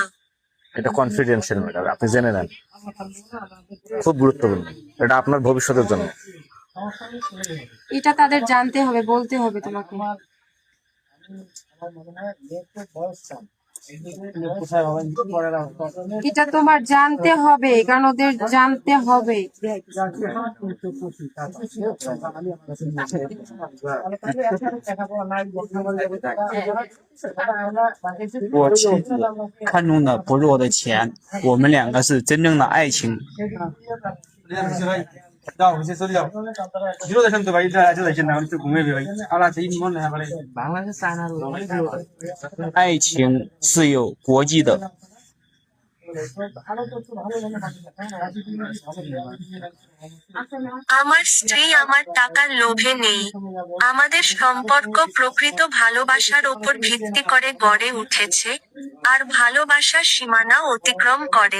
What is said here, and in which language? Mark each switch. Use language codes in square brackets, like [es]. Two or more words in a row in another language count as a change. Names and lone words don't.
[bn] এটা [en] confidential matter, [bn] আপনি জেনে নেন, খুব গুরুত্বপূর্ণ, এটা আপনার ভবিষ্যতের জন্য। এটা তাদের জানতে হবে, বলতে হবে তোমাকে। এটা তোমার জানতে হবে, কারণ ওদের জানতে হবে। [zh] 我妻子看中的不是我的钱，我们两个是真正的爱情。爱情是有国际的。 [bn] আমার স্ত্রী আমার টাকার লোভে নেই। আমাদের সম্পর্ক প্রকৃত ভালোবাসার উপর ভিত্তি করে গড়ে উঠেছে, আর ভালোবাসার সীমানা অতিক্রম করে।